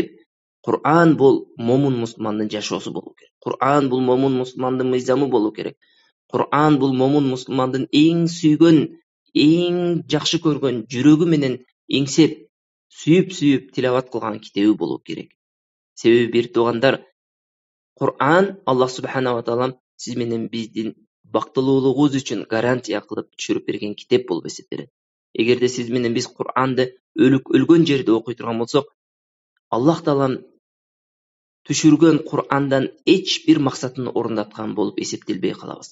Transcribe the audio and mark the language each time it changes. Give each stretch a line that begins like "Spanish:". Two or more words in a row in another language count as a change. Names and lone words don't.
Kyrgyz: Qur'an бул момун мусулмандын жашоосу болуу керек. Qur'an бул момун мусулмандын мыйзамы болуу керек. Qur'an бул момун мусулмандын эң сүйгөн, эң жакшы көргөн, жүрөгү менен эңсеп, сүйүп тилават кылган китеби болуу керек. Себеби бир туугандар, Qur'an Аллах
Arabic: سبحانه وتعالى
Kyrgyz: сиз менен биздин бактылуулугубуз үчүн гарантия кылып түшүрүп берген китеп болуп эсептелет. Эгерде сиз менен биз Qur'анды өлгөн жерде окуй турган болсок, Аллах таалам түшүргөн Qur'андан эч бир максатын орундаткан болуп эсептелбей калабыз.